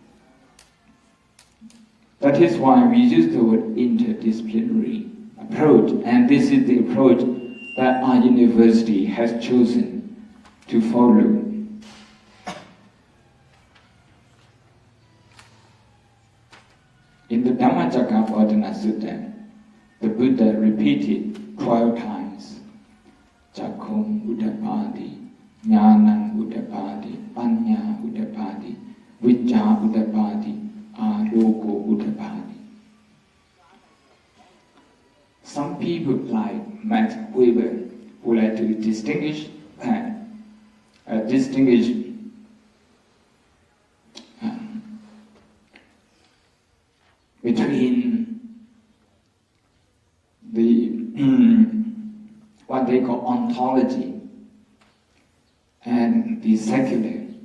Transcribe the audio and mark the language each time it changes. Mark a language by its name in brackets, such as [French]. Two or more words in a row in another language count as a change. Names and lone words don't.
[English] That is why we use the word interdisciplinary approach, and this is the approach that our university has chosen to follow. In the Dhammacakkapavattana Sutta, the Buddha repeated 12 times, [Pali] Cakkung Uddapati, Jnanang Uddapati, Panya Uddapati, Vicca Uddapati, Aloko Uddapati. [English] Some people like Max Weber, who like to distinguish between the what they call ontology and the secular.